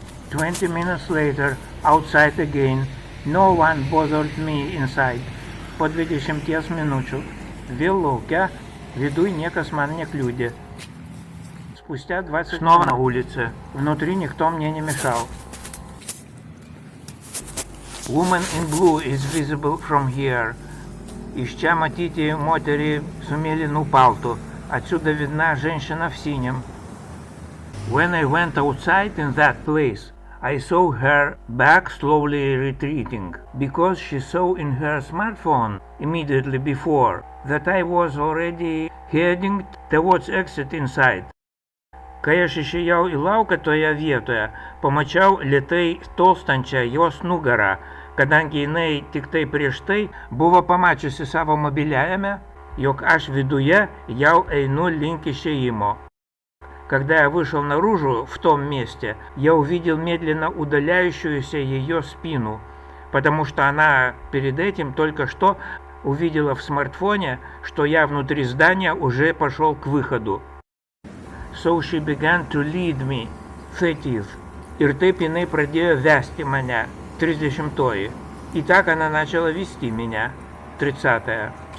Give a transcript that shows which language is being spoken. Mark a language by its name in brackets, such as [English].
[English] "20 minutes later, outside again, no one bothered me inside." [Lithuanian] Po 20 minučių vėl laukia, viduj niekas man nekliudė. [Russian] Спустя 20 снова на улице. Внутри никто мне не мешал. [English] Woman in blue is visible from here. [Lithuanian] Iš čia matyti moterį su mėlynu paltu. [Russian] Отсюда видна женщина в синем. [English] When I went outside in that place, I saw her back slowly retreating, because she saw in her smartphone immediately before that I was already heading towards exit inside. [Lithuanian] Kai aš išėjau į lauką toje vietoje, pamačiau lėtai tolstančią jos nugarą, kadangi jinai tik tai prieš tai buvo pamačiusi savo mobiliajame, jog aš viduje jau einu link išėjimo. [Russian] Когда я вышел наружу в том месте, я увидел медленно удаляющуюся ее спину, потому что она перед этим только что увидела в смартфоне, что я внутри здания уже пошел к выходу. [English] So she began to lead me, 30th. [Lithuanian] Ir taip jinai pradėjo vesti mane, 30. [Russian] И так она начала вести меня, 30.